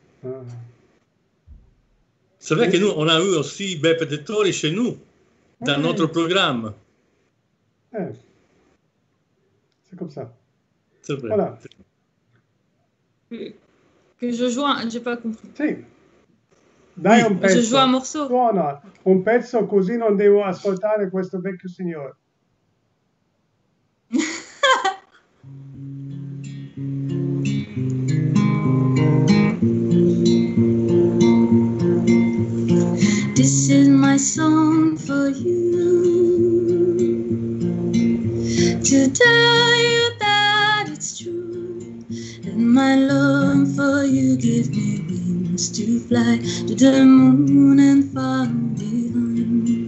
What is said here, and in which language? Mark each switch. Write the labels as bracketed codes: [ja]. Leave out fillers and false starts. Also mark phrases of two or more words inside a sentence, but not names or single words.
[fr] C'est vrai que nous, on a eu aussi Beppe De Tori chez nous, dans notre programme. C'est comme ça. C'est vrai. Voilà. Que je joue, j'ai pas compris. [it] Sì. Dai un pezzo. [fr] Je joue un morceau. [it] Suona un pezzo così non devo ascoltare questo vecchio signore. [en] This is my song for you, to tell you that it's true, that my love for you gives me wings to fly to the moon and far behind.